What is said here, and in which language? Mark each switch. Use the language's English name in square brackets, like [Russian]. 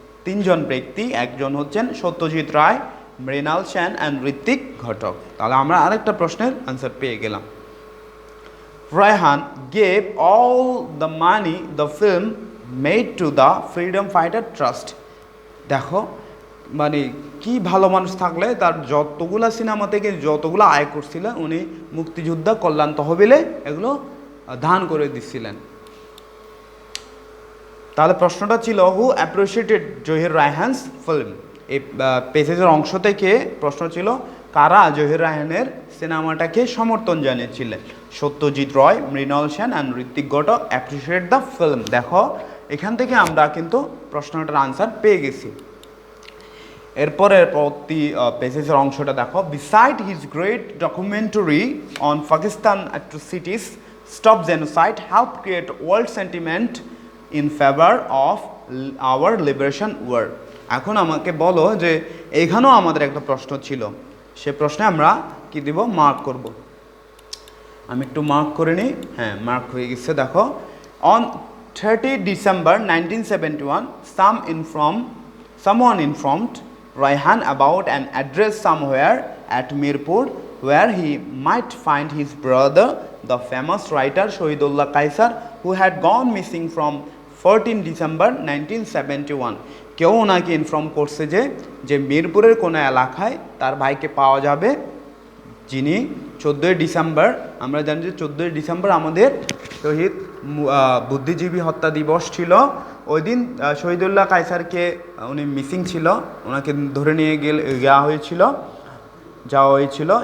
[Bangla] তিনজন ব্যক্তি, একজন হচ্ছেন সত্যজিৎ রায়, মৃণাল সেন অ্যান্ড ঋত্বিক ঘটক। তাহলে আমরা আরেকটা প্রশ্নের আনসার পেয়ে গেলাম। [English] Raihan gave all the money the film made to the Freedom Fighter Trust. [Bangla] দেখো মানে কি ভালো মানুষ থাকলে তার যতগুলা সিনেমা থেকে যতগুলো আয় করছিল উনি মুক্তিযোদ্ধা কল্যাণ তহবিলে এগুলো দান করে দিচ্ছিলেন। তাহলে প্রশ্নটা ছিল [English] Who appreciated Zahir Raihan's film. [Bangla] এই পেজের অংশ থেকে প্রশ্ন ছিল কারা জহির রায়হানের সিনেমাটাকে সমর্থন জানিয়েছিলেন। [English] Satyajit Ray, Mrinal Sen and Ritwik Ghatak appreciate the film. [Bangla] দেখো এখান থেকে আমরা কিন্তু প্রশ্নটার আনসার পেয়ে গেছি। এরপরের পরবর্তী পেজের অংশটা দেখো। [English] Beside his great documentary on Pakistan atrocities stop genocide help create world sentiment in favour of our liberation war. [Bangla] এখন আমাকে বলো যে এখানেও আমাদের একটা প্রশ্ন ছিল, সে প্রশ্নে আমরা কি দিব, মার্ক করব। আমি একটু মার্ক করে নিই। হ্যাঁ, মার্ক হয়ে গেছে। [English] দেখো on 30 December 1971 someone informed Raihan about an address somewhere at Mirpur where he might find his brother, the famous writer Shahidullah Kaisar, who had gone missing from 14 December 1971. [Bangla] কেউ ওনাকে ইনফর্ম করছে যে মিরপুরের কোনো এলাকায় তার ভাইকে পাওয়া যাবে, যিনি 14 ডিসেম্বর, আমরা জানি যে 14 ডিসেম্বর আমাদের শহীদ বুদ্ধিজীবী হত্যা দিবস ছিল। ওই দিন শহীদুল্লাহ কায়সারকে উনি মিসিং ছিল, ওনাকে ধরে নিয়ে যাওয়া হয়েছিল।